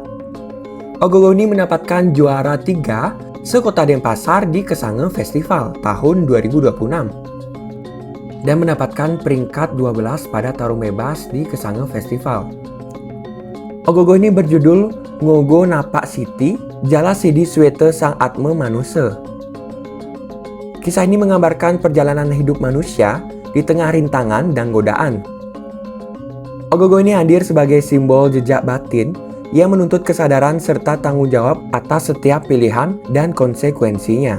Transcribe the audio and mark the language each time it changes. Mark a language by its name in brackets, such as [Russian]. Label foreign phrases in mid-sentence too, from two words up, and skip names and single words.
[Indonesian] Gogoh ini mendapatkan juara 3 sekota Denpasar di Kesange Festival tahun 2026 dan mendapatkan peringkat 12 pada tarung bebas di Kesange Festival. Gogoh ini berjudul Ngogo Napak Siti Jala Sidi Swete Sang Atme Manuse. Kisah ini menggambarkan perjalanan hidup manusia di tengah rintangan dan godaan. Ogogoh ini hadir sebagai simbol jejak batin yang menuntut kesadaran serta tanggung jawab atas setiap pilihan dan konsekuensinya.